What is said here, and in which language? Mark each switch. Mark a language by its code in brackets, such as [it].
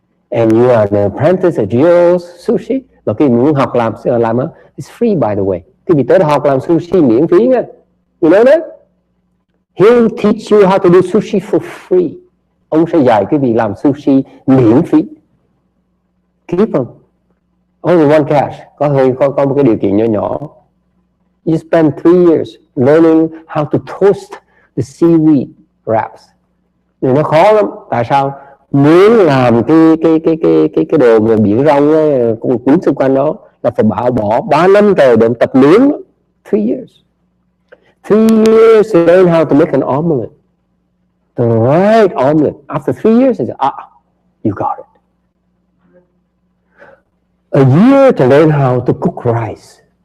[en] And you are an apprentice at Jiro's Sushi. [vi] Mà khi muốn học làm [en] it's free by the way. [vi] Khi bị tới học làm sushi miễn phí nha. [en] You know that? He'll teach you how to do sushi for free. [vi] Ông sẽ dạy quý vị làm sushi miễn phí. [en] Keep them. Only one catch. [vi] Có một cái điều kiện nhỏ. [en] You spend 3 years learning how to toast the seaweed wraps. [vi] Thì nó khó lắm. Tại sao? Muốn làm cái đồ mà biển rong ấy, cuốn xung quanh đó là phải bỏ 3 năm trời để tập nướng. [en] 3 years. 3 years to learn how to make an omelette. The right omelette. After 3 years, you got it. A year to learn how to cook rice.